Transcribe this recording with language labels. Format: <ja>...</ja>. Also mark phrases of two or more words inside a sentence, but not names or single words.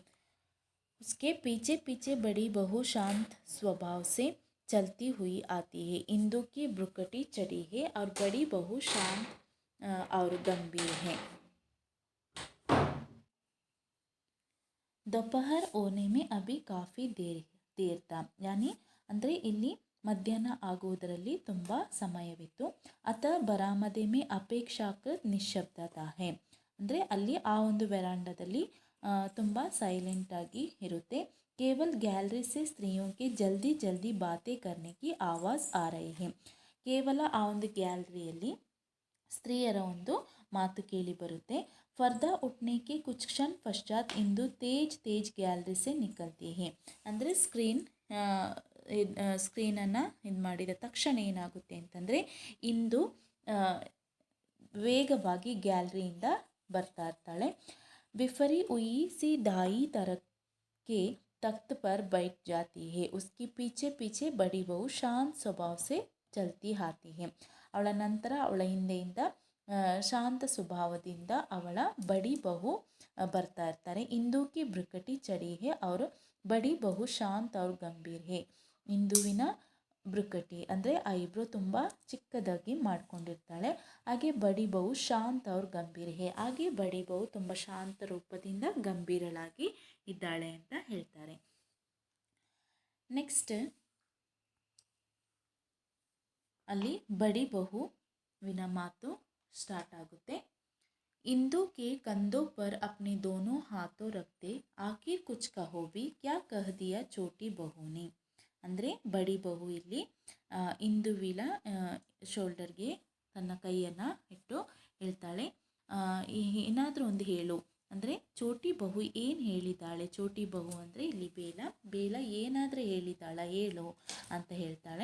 <hi>उसके पीछे पीछे बड़ी बहू शांत स्वभाव से चलती हुई आती है। इंदु की भ्रुकुटी चढ़ी है और बड़ी बहू शांत और गंभीर है। दोपहर होने में अभी काफ़ी देर था, यानी</hi> <kn>ಅಂದರೆ ಇಲ್ಲಿ ಮಧ್ಯಾಹ್ನ ಆಗುವುದರಲ್ಲಿ ತುಂಬ ಸಮಯವಿತ್ತು.</kn> <hi>अतः बरामदे में अपेक्षाकृत निःशब्दता है,</hi> <kn>ಅಂದರೆ ಅಲ್ಲಿ ಆ ಒಂದು ವೆರಾಂಡದಲ್ಲಿ ತುಂಬ ಸೈಲೆಂಟಾಗಿ ಇರುತ್ತೆ.</kn> <hi>केवल गैलरी से स्त्रियों के जल्दी जल्दी बातें करने की आवाज़ आ रही है.</hi> <kn>ಕೇವಲ ಆ ಒಂದು ಗ್ಯಾಲರಿಯಲ್ಲಿ ಸ್ತ್ರೀಯರ ಒಂದು ಮಾತು ಕೇಳಿ ಬರುತ್ತೆ.</kn> <hi>पर्दा उठने के कुछ क्षण पश्चात इंदु तेज़ तेज़ गैलरी से निकलती है,</hi> <kn>ಅಂದರೆ ಸ್ಕ್ರೀನನ್ನು ಇದು ಮಾಡಿದ ತಕ್ಷಣ ಏನಾಗುತ್ತೆ ಅಂತಂದರೆ ಇಂದು ವೇಗವಾಗಿ ಗ್ಯಾಲರಿಯಿಂದ ಬರ್ತಾ ಇರ್ತಾಳೆ.</kn> <hi>बिफरी हुई सी दाई तरफ के तख्त पर बैठ जाती है. उसके पीछे पीछे बड़ी बहू शांत स्वभाव से चलती आती है.</hi> <kn>ಅವಳ ನಂತರ ಅವಳ ಹಿಂದೆಯಿಂದ ಶಾಂತ ಸ್ವಭಾವದಿಂದ ಅವಳ ಬಡಿ ಬಹು ಬರ್ತಾ ಇರ್ತಾರೆ.</kn> <hi>इंदु की भृकुटी चढ़ी है और बड़ी बहू शांत और गंभीर है.</hi> <kn>ಇಂದುವಿನ ಭ್ರುಕಟಿ ಅಂದರೆ ಐಬ್ರೋ ತುಂಬ ಚಿಕ್ಕದಾಗಿ ಮಾಡ್ಕೊಂಡಿರ್ತಾಳೆ. ಹಾಗೆ</kn> <hi>बड़ी बहू शांत और गंभीर है,</hi> <kn>ಹಾಗೆ ಬಡಿ ಬಹು ತುಂಬ ಶಾಂತ ರೂಪದಿಂದ ಗಂಭೀರಳಾಗಿ ಇದ್ದಾಳೆ ಅಂತ ಹೇಳ್ತಾರೆ. ನೆಕ್ಸ್ಟ್ ಅಲ್ಲಿ ಬಡಿ ಬಹುವಿನ ಮಾತು ಸ್ಟಾರ್ಟ್ ಆಗುತ್ತೆ.</kn> <hi>इंदु के कंधों पर अपने दोनों हाथों रखते आखिर कुछ कहो भी क्या कह दिया छोटी बहू ने.</hi> <kn>ಅಂದರೆ ಬಡಿ ಬಹು ಇಲ್ಲಿ ಇಂದುವಿನ ಶೋಲ್ಡರ್ಗೆ ತನ್ನ ಕೈಯನ್ನು ಇಟ್ಟು ಹೇಳ್ತಾಳೆ, ಏನಾದರೂ ಒಂದು ಹೇಳು. ಅಂದರೆ ಚೋಟಿ ಬಹು ಏನು ಹೇಳಿದ್ದಾಳೆ. ಚೋಟಿ ಬಹು ಅಂದರೆ ಇಲ್ಲಿ ಬೇಲ ಏನಾದರೂ ಹೇಳಿದ್ದಾಳ ಹೇಳು ಅಂತ ಹೇಳ್ತಾಳೆ.</kn>